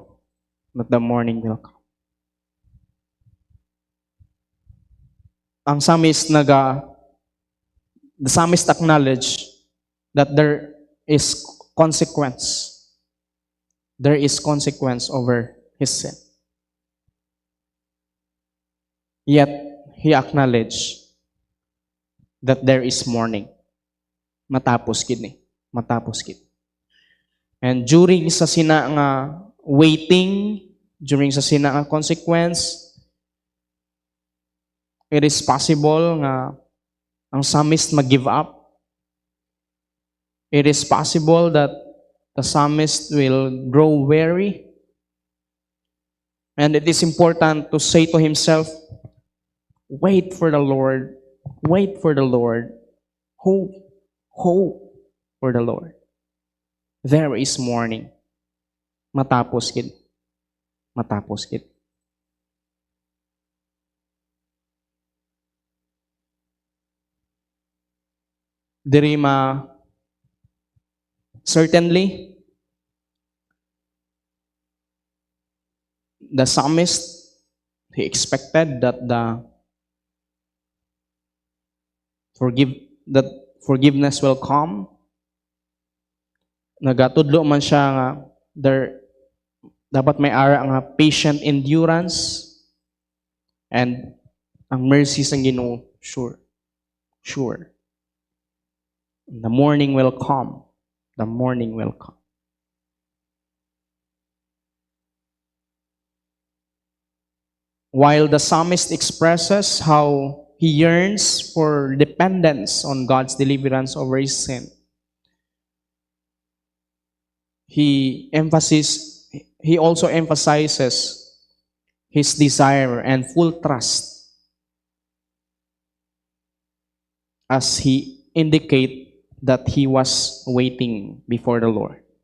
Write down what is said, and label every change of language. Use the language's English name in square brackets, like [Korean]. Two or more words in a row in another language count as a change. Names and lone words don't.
[English] That the morning will come. Ang psalmist the psalmist acknowledge that there is consequence. There is consequence over his sin. Yet, he acknowledged that there is morning. [Hiligaynon] Matapos kini. Matapos kini. [English] And during [Hiligaynon] sa sina nga waiting, during sa sina nga [English] consequence, it is possible [Hiligaynon] nga ang psalmist mag- [English] give up. It is possible that the psalmist will grow weary. And it is important to say to himself, wait for the Lord. Wait for the Lord. Hope. Hope for the Lord. There is morning. [Hiligaynon] Matapos kid. Matapos kid. Dirima, [English] certainly, the psalmist, he expected that forgiveness will come. [Hiligaynon] Nagatudlo man siya nga dapat may ara nga [English] patient endurance, [Hiligaynon] and ang mercy sa Ginoo sure. [English] The morning will come. The morning will come. While the psalmist expresses how he yearns for dependence on God's deliverance over his sin, he also emphasizes his desire and full trust as he indicate that he was waiting before the Lord.